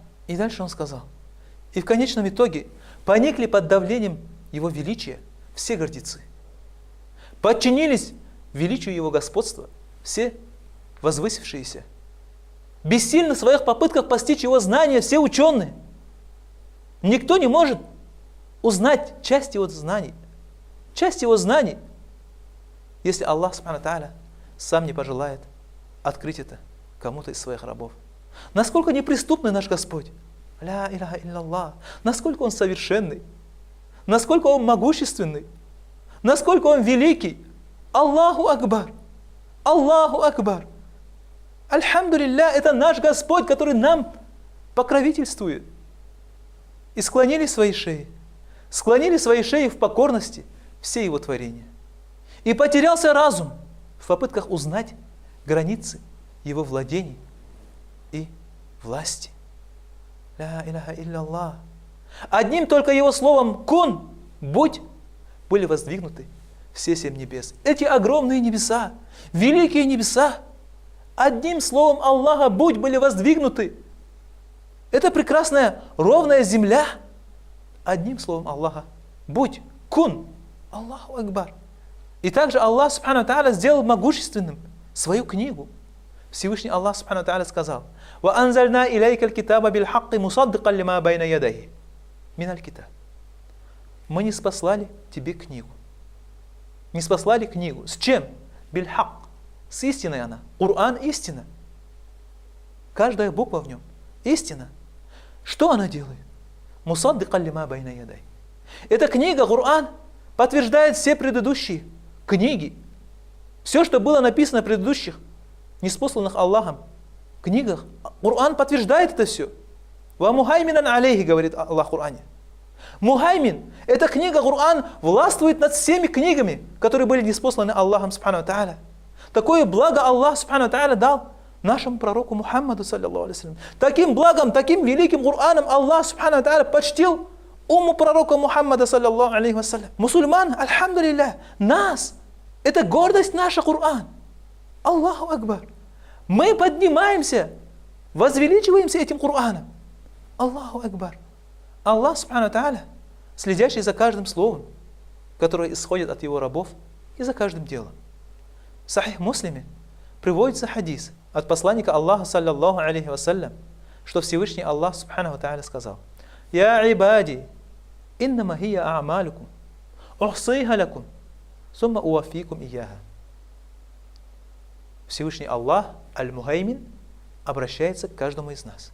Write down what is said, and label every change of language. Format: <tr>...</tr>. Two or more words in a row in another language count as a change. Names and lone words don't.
<ru>И дальше он сказал: и в конечном итоге поникли под давлением его величия все гордецы, подчинились величию его господства все возвысившиеся, бессильны в своих попытках постичь его знания все ученые. Никто не может узнать часть его знаний, если Аллах</ru> <ar>سبحانه وتعالى</ar> <ru>сам не пожелает открыть это кому-то из своих рабов. Насколько неприступный наш Господь.</ru> <ar>لا إله إلا الله.</ar> <ru>Насколько Он совершенный. Насколько Он могущественный. Насколько Он великий.</ru> <ar>الله أكبر. الله أكبر.</ar> <ru>Альхамдулилля, это наш Господь, который нам покровительствует. И склонили свои шеи. Склонили свои шеи в покорности все Его творения. И потерялся разум в попытках узнать границы Его владений и власти.</ru> <ar>لا إله إلا الله.</ar> <ru>Одним только Его словом «кун», «будь», были воздвигнуты все 7 небес. Эти огромные небеса, великие небеса, одним словом Аллаха «будь» были воздвигнуты. Это прекрасная ровная земля, одним словом Аллаха «будь», «кун»,</ru> <ar>الله أكبر.</ar> <ru>И также Аллах</ru> <ar>سبحانه تعالى</ar> <ru>сделал могущественным свою книгу. Всевышний Аллах</ru> <ar>سبحانه تعالى сказал: «وأنزلنا إليك الكتاب بالحق مصدقا لما بين يديه من الكتاب».</ar> <ru>Мы не спаслали тебе книгу. Не спаслали книгу. С чем? Биль-хак. С истиной она. Коран – истина. Каждая буква в нем – истина. Что она делает?</ru> <ar>مصدقا لما بين يديه.</ar> <ru>Эта книга, Коран, подтверждает все предыдущие книги. Все, что было написано в предыдущих, неспосланных Аллахом книгах, Коран подтверждает это все.</ru> <ar>«ومهيمنا عليه»,</ar> <ru>говорит Аллах в Коране. Мухаймин, эта книга Коран властвует над всеми книгами, которые были неспосланы Аллахом</ru> <ar>سبحانه تعالى.</ar> <ru>Такое благо Аллах</ru> <ar>سبحانه تعالى</ar> <ru>дал нашему пророку Мухаммаду,</ru> <ar>صلى الله عليه وسلم.</ar> <ru>Таким благом, таким великим Кораном Аллах</ru> <ar>سبحانه تعالى</ar> <ru>почтил умму пророка Мухаммада,</ru> <ar>صلى الله عليه وسلم.</ar> <ru>Мусульман, альхамдулилля, нас, это гордость наша Коран.</ru> <ar>الله أكبر.</ar> <ru>Мы поднимаемся, возвеличиваемся этим Кораном.</ru> <ar>الله أكبر. الله سبحانه تعالى,</ar> <ru>следящий за каждым словом, которое исходит от Его рабов, и за каждым делом. В Сахих Муслиме приводится хадис от посланника Аллаха,</ru> <ar>صلى الله عليه وسلم,</ar> <ru>что Всевышний Аллах</ru> <ar>سبحانه تعالى сказал: «يا عبادي إنما هي أعمالكم أحصيها لكم ثم أوفيكم إياها».</ar> <ru>Всевышний Аллах, Аль-Мухаймин, обращается к каждому из нас.</ru>